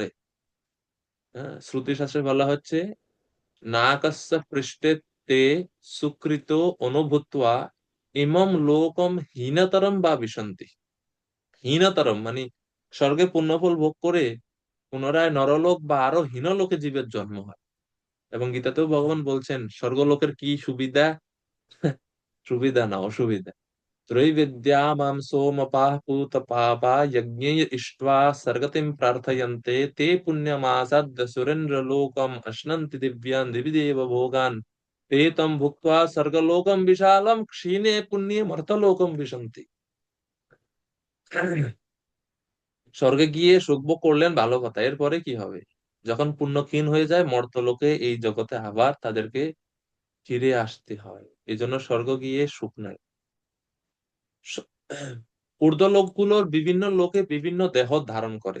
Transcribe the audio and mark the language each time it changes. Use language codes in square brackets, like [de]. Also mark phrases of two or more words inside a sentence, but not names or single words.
[bn] হ্যাঁ, শ্রুতি শাস্ত্রে বলা হচ্ছে, [sa] নাকস্য পৃষ্ঠে তে সুকৃত অনুভূত্বা ইমম লোকম হীনতরম বা বিশন্তি। [bn] হীনতরম মানে স্বর্গে পুণ্যফল ভোগ করে পুনরায় নরলোক বা আরো হীন লোকে জীবের জন্ম হয়। এবং গীতাতেও ভগবান বলছেন স্বর্গলোকের কি সুবিধা, সুবিধা না অসুবিধা। [sa] त्रैविद्या मां सोमपाः पूतपापा यज्ञैः इष्ट्वा सर्गतिं प्रार्थयन्ते ते पुण्यमासाद्य सुरेन्द्रलोकम् अश्नन्ति दिव्यान् दिवि देव भोगान् ते तं भुक्त्वा स्वर्गलोकं विशालं क्षीणे पुण्ये मर्त्यलोकं विशन्ति। [bn] স্বর্গে গিয়ে সুখ ভোগ করলেন ভালো কথা, এরপরে কি হবে? যখন পুণ্য ক্ষীণ হয়ে যায় মর্ত্যলোকে এই জগতে আবার তাদেরকে ফিরে আসতে হয়। এই জন্য স্বর্গ গিয়ে সুখ নাই। স- ঊর্ধ্বলোকগুলোর বিভিন্ন লোকে বিভিন্ন দেহ ধারণ করে।